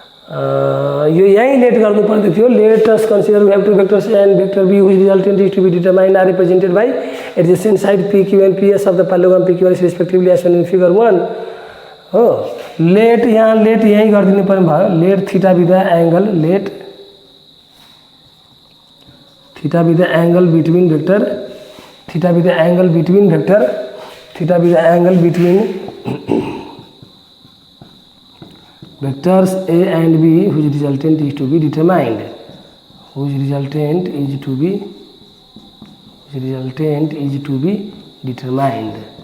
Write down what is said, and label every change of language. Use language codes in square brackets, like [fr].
[ne] यो यही लेट गर्नु पर्दै थियो। [en] Let us consider we have two vectors A and vector B which resultant is to be determined are represented by adjacent side PQ and PS of the parallelogram PQRS respectively as in figure 1 हो। Let [ne] यही गरिदिनु पर्ने भयो, [en] Let theta with the angle, let theta with the angle between vector, theta with the angle between vector, theta with the angle between vectors A and B whose resultant is to be determined, whose resultant is to be determined.